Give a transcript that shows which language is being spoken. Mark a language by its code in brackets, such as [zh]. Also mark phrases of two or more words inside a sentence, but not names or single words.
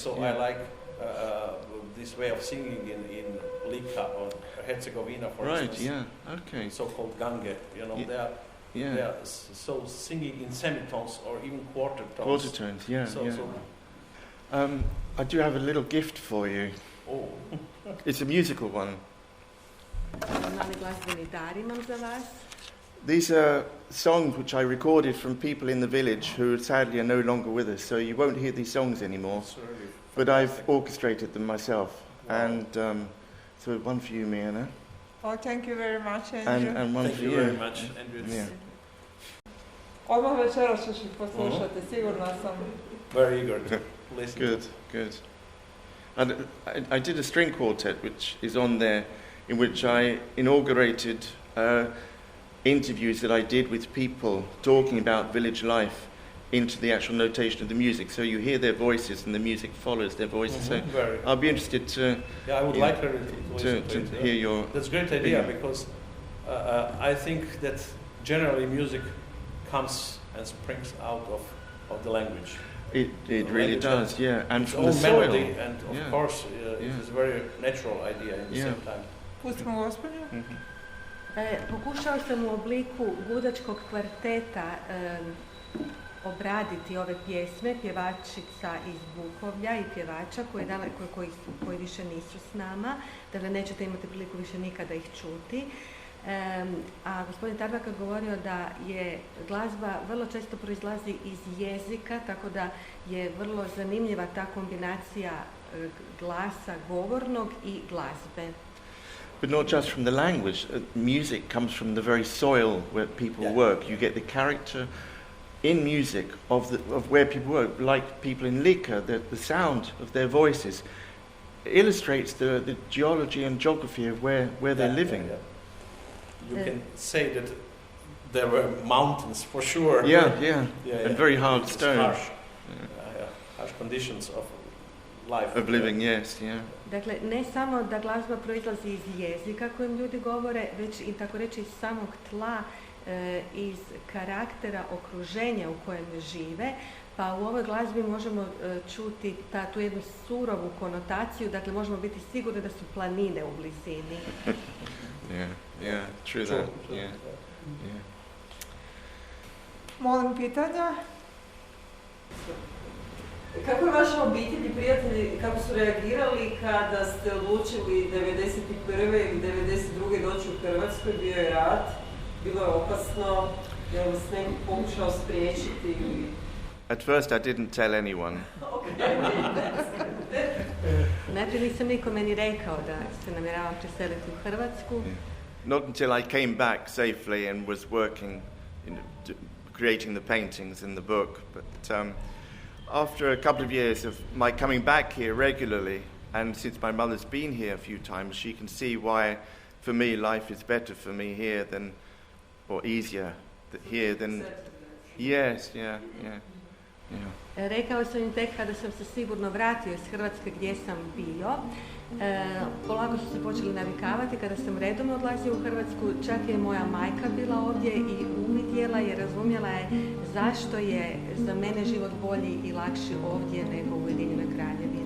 [en] So I like this way of singing in Lika or Herzegovina, for instance. Right. Yeah. Okay. So-called gange. You know, they are so singing in semitones or even quarter tones. Quarter tones. Yeah. So, yeah. I do have a little gift for you. Oh. It's a musical one. [hr] Mali glazbeni dar imam za vas. [en] These are songs which I recorded from people in the village who sadly are no longer with us, so you won't hear these songs anymore. But I've orchestrated them myself. Wow. And so one for you, Miana. Oh, thank you very much, Andrew. And one thank for you. you. Very much, Andrew. Yeah. [hr] Odmah večeras ćeš ih poslušati, sigurna sam. [en] Very eager to listen. Good. And I did a string quartet, which is on there, in which I inaugurated interviews that I did with people talking about village life into the actual notation of the music. So you hear their voices and the music follows their voices. So I'll be interested to... Yeah, I would like her to hear your... That's a great idea, because I think that generally music comes and springs out of the language. It really does, yeah. And its from the own soil. melody, and of course, it is a very natural idea at the same time. [hr] Pustimo gospođu. Pokušao sam u obliku gudačkog kvarteta obraditi ove pjesme pjevačica iz Bukovlja i pjevača koji više nisu s nama, dakle nećete imati priliku više nikada ih čuti. A gospodin Tarbuk je govorio da je glazba vrlo često proizlazi iz jezika, tako da je vrlo zanimljiva ta kombinacija glasa govornog i glazbe. [en] But not just from the language. Music comes from the very soil where people work. You get the character in music of where people work, like people in Lika. The sound of their voices illustrates the geology and geography of where they're living. You can say that there were mountains for sure. Yeah. And very hard stone. Harsh conditions of life. Of living, yes, yeah. [hr] Dakle, ne samo da glazba proizlazi iz jezika kojim ljudi govore, već i tako reći iz samog tla, iz karaktera okruženja u kojem žive, pa u ovoj glazbi možemo čuti tu jednu surovu konotaciju, dakle možemo biti sigurni da su planine u blizini. [en] Yeah, true that. Yeah. [hr] Molim pitanja. Kako je vaša obitelj i prijatelji, kako su reagirali kada ste odlučili 1991. ili 1992. doći u Hrvatskoj, bio je rat, bilo je opasno, je li vas neko pokušao spriječiti? [en] At first I didn't tell anyone. [hr] Najprije nisam nikome ni rekao da se namjeravam preseliti u Hrvatsku. [en] Not until I came back safely and was working, creating the paintings in the book. But after a couple of years of my coming back here regularly, and since my mother's been here a few times, she can see why, for me, life is better for me here than, or easier here than... Yes, yeah. [hr] Rekao sam im tek kada sam se sigurno vratio iz Hrvatske gdje sam bio. Polako su se počeli navikavati kada sam redom odlazio u Hrvatsku, čak je moja majka bila ovdje i uvidjela i razumjela je zašto je za mene život bolji i lakši ovdje nego u Ujedinjenoj Kraljevini.